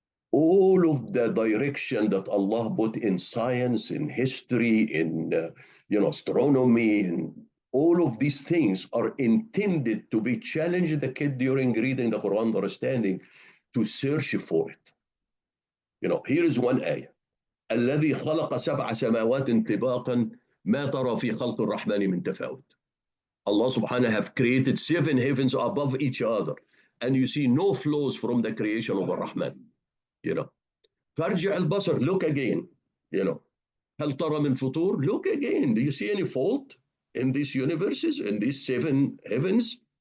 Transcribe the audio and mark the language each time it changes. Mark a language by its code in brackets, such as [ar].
[en] All of the direction that Allah put in science, in history, in astronomy, and all of these things are intended to be challenged the kid during reading the Quran, understanding, to search for it. Here is one ayah. [ar] الذي خلق سبع سماوات طباقا ما ترى في خلق الرحمن من تفاوت. [en] Allah subhanahu have created 7 heavens above each other, and you see no flaws from the creation of Ar-Rahman. [ar] فارجع البصر, [en] look again. [ar] هل ترى من فطور? [en] Look again. Do you see any fault in these universes, in these 7 heavens?